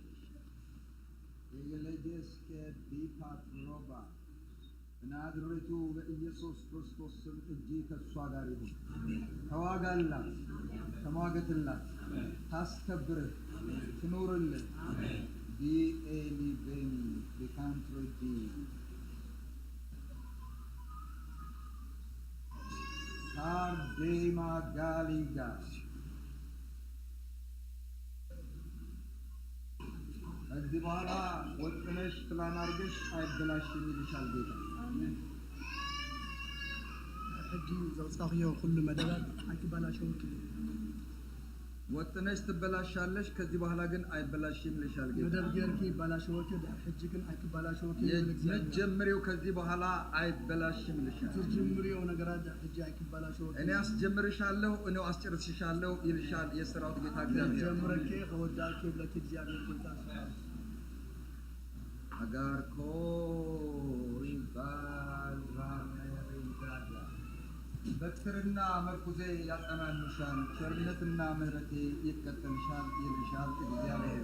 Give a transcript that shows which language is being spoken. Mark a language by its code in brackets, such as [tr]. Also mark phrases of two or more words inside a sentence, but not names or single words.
[am] የለጀስከ ቢፓትሮባ ናዝሬቱ በኢየሱስ ክርስቶስ ስም እጅ ከእሷ ጋር ይሁን። ተዋጋላት፣ ተሟገትላት፣ ታስከብርህ፣ ትኑርልህ። ዲኤሊ ቤኒ ቢካንትሮዲ ካርዴማ ጋሊጋ ከዚህ በኋላ ወጥነሽ ፕላን አድርገሽ አይበላሽም ይልሻል ጌታ። [ti] ሕጂ ዘውፃኽዮ ኩሉ መደባት ኣይትበላሸውኪ። [am] ወጥነሽ ትበላሻለሽ፣ ከዚህ በኋላ ግን አይበላሽም ይልሻል ጌታ። [ti] መደብ ጌርኪ ይበላሸወኪ፣ ሕጂ ግን ኣይትበላሸውኪ። [am] የምትጀምሪው ከዚህ በኋላ አይበላሽም ይልሻል። [ti] ትጀምሪው ነገራት ሕጂ ኣይትበላሸውኪ። [am] እኔ አስጀምርሻለሁ፣ እኔው አስጨርስሻለሁ ይልሻል የሰራዊት ጌታ እግዚአብሔር። [ti] ጀምረኪ ከወዳኪ ብለኪ እግዚአብሔር ጌታ አጋርኮ ሪባልራሜሪዳዳ [am] በትርና መርኩዜ ያጸናኑሻል፣ ቸርነትና ምሕረቴ ይከተልሻል ይልሻል እግዚአብሔር።